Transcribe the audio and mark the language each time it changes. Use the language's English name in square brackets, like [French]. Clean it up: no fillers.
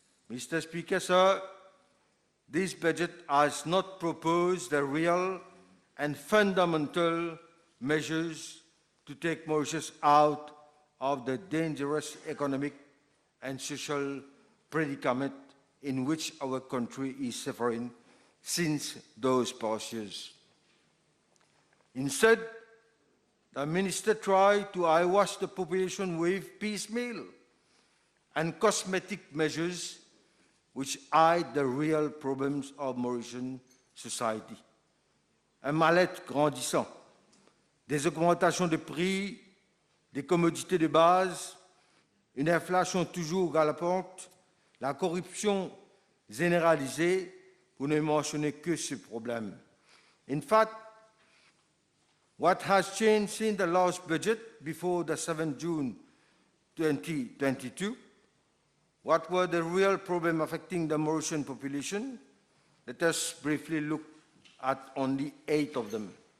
[English] Mr. Speaker, sir, this budget has not proposed the real and fundamental measures to take Mauritius out of the dangerous economic and social predicament in which our country is suffering since those past years. Instead, the minister tried to eyewash the population with piecemeal and cosmetic measures which hide the real problems of Mauritian society. [French] Un mal-être grandissant, des augmentations de prix, des commodités de base, une inflation toujours galopante, la corruption généralisée, pour ne mentionner que ce problème. [English] In fact, what has changed since the last budget before the 7th June 2022? What were the real problems affecting the Mauritian population? Let us briefly look at only 8 of them.